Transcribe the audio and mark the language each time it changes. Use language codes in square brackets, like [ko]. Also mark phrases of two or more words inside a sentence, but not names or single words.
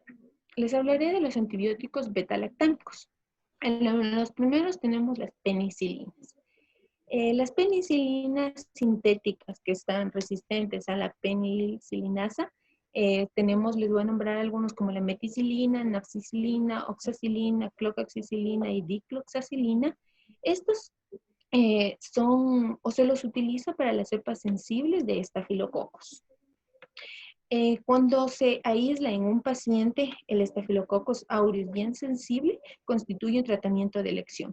[es] Les hablaré de los antibióticos beta-lactámicos. En los primeros tenemos las penicilinas. Las penicilinas sintéticas que están resistentes a la penicilinasa, les voy a nombrar algunos como la meticilina, nafcicilina, oxacilina, clocaxicilina y dicloxacilina. Estos se los utiliza para las cepas sensibles de estafilococos. Cuando se aísla en un paciente el Staphylococcus aureus bien sensible, constituye un tratamiento de elección.